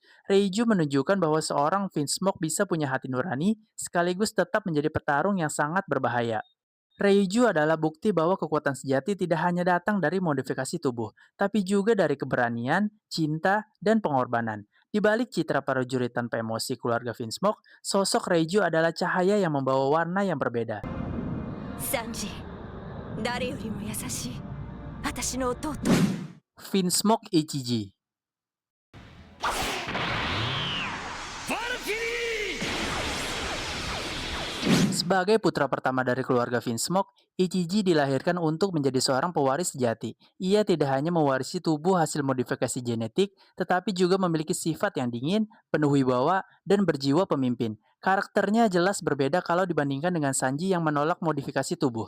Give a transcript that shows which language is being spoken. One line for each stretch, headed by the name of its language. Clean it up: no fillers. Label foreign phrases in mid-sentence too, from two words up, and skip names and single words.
Indonesian: Reiju menunjukkan bahwa seorang Vinsmoke bisa punya hati nurani, sekaligus tetap menjadi petarung yang sangat berbahaya. Reiju adalah bukti bahwa kekuatan sejati tidak hanya datang dari modifikasi tubuh, tapi juga dari keberanian, cinta, dan pengorbanan. Di balik citra prajurit tanpa emosi keluarga Vinsmoke, sosok Reiju adalah cahaya yang membawa warna yang berbeda.
Japanese: サンジ、誰よりも優しい私の弟。
Indonesian: Vinsmoke Ichiji. バルキリー。 Sebagai putra pertama dari keluarga Vinsmoke, Ichiji dilahirkan untuk menjadi seorang pewaris sejati. Ia tidak hanya mewarisi tubuh hasil modifikasi genetik, tetapi juga memiliki sifat yang dingin, penuh wibawa, dan berjiwa pemimpin. Karakternya jelas berbeda kalau dibandingkan dengan Sanji yang menolak modifikasi tubuh.